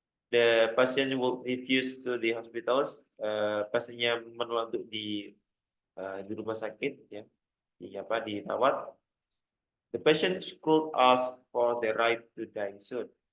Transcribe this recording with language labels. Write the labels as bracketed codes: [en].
[en] The patient will refuse to the hospitals. [id] Pasiennya menolak untuk di rumah sakit, ya, dirawat. [en] The patient could ask for the right to die soon.